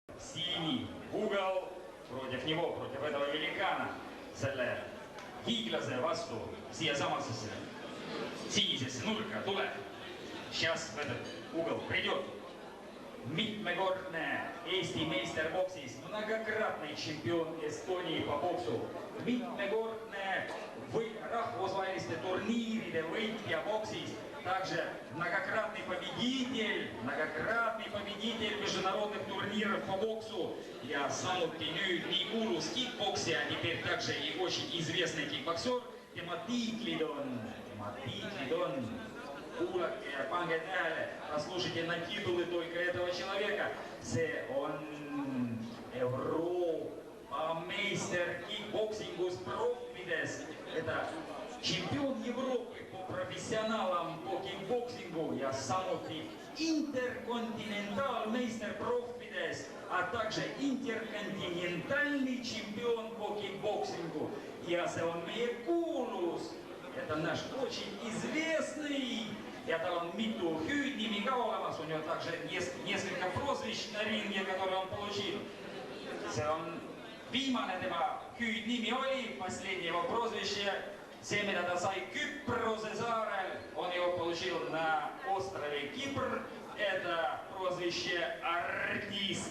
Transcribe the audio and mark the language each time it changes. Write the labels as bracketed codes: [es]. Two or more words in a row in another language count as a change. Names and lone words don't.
[et] sini uugel [ru] против него, против этого великана, [et] selle hiiglase vastu siiasamasse sinisesse nurka tuleb. [ru] Сейчас в этот угол придет [et] mitmekordne Eesti meister boksis, [ru] многократный чемпион Эстонии по боксу, [et] mitmekordne rahvusvaheliste turniiride võitja boksis, [ru] также многократный победитель международных турниров по боксу [et] ja samuti nüüd nii kuulus kickboksija, [ru] теперь также и очень известный кикбоксер. [et] Tema tiitlid on, kuulake ja pange tähele, [ru] послушайте на титулы только этого человека. [et] See on Euroopa meister kickboksingus proffides. [ru] Это чемпион Европы по профессионалам по кикбоксингу [et] ja samuti interkontinentaalmeister proffides, [ru] а также интерконтинентальный чемпион по кикбоксингу. [et] Ja see on meie kuulus. [ru] Это наш очень известный, [et] ja tal on mitu hüüdnimi ka olemas, [ru] у него также несколько прозвищ на ринге, которые он получил. [et] See on viimane tema hüüdnimi oli, [ru] последнее его прозвище, [et] see, mida ta sai Küprose saarel, [ru] он его получил на острове Кипр, это прозвище артист.